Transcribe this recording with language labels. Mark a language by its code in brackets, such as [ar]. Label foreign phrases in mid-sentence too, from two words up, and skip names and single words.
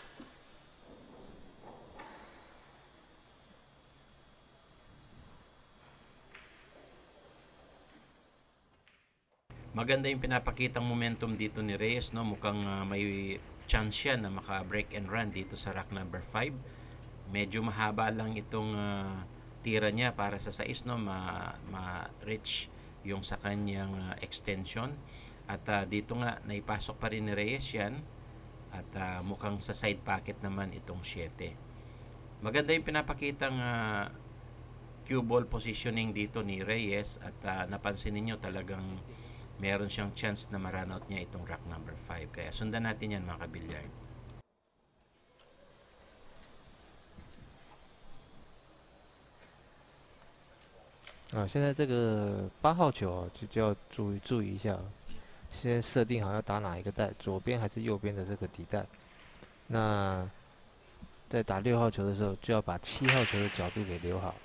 [tl] Maganda yung pinapakitang momentum dito ni Reyes, no? Mukhang may chance siya na maka- [en] break and run [tl] dito sa [en] rack number 5. [tl] Medyo mahaba lang itong tira niya para sa 6, no? Ma-reach yung sa kanyang extension. At dito nga, naipasok pa rin ni Reyes yan. At mukhang sa side pocket naman itong 7. Maganda yung pinapakitang [en] cue ball positioning [tl] dito ni Reyes. At napansin niyo talagang meron siyang chance na ma-run out niya itong [en] rack number 5. [tl] Kaya sundan natin yan mga kabilyard. [zh] 啊，现在这个8号球哦，就要注意一下哦。现在设定好要打哪一个带，左边还是右边的这个底带。那在打6号球的时候，就要把7号球的角度给留好。